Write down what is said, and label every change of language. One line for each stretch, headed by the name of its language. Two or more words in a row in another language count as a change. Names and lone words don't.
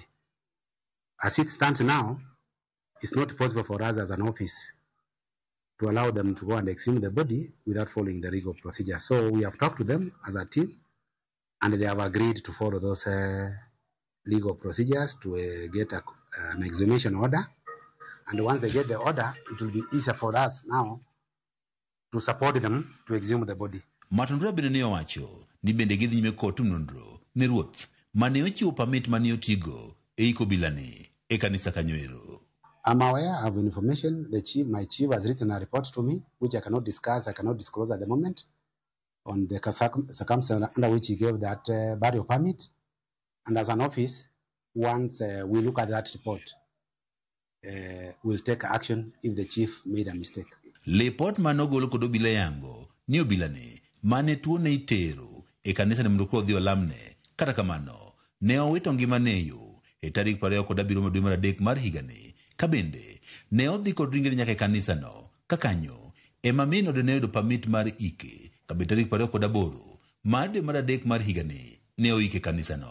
English: As it stands now, it's not possible for us as an office to allow them to go and exhume the body without following the legal procedure. So we have talked to them as a team and they have agreed to follow those legal procedures to get an exhumation order. And once they get the order, it will be easier for us now to support them to exhume the body.
Luo (Kenya and Tanzania): Matundura bende ne owacho ni bende gidhi nyime kod tim nonro ne ruoth mane ochiwo pamit mane otigo e iko obila ni e kanisa kanyoero.
English: I'm aware of information. My chief has written a report to me, which I cannot discuss, I cannot disclose at the moment, on the circumstances under which he gave that burial permit. And as an office, once we look at that report, we'll take action if the chief made a mistake.
Luo (Kenya and Tanzania): Report manogolo kod obila yango ni obila ni mane tuo ne itero e kanisa ni mndoko dhi olamne. Kata kamano ne owito ngimane yo e tarik 27 dwe mar adek mar higani ka bende ne odhi kod ringre nyaka e kanisa no kakanyo ema min odene yudo pamit mar ike ka bende tarik 28 mar dwe mar adek mar higani ne oike kanisa no.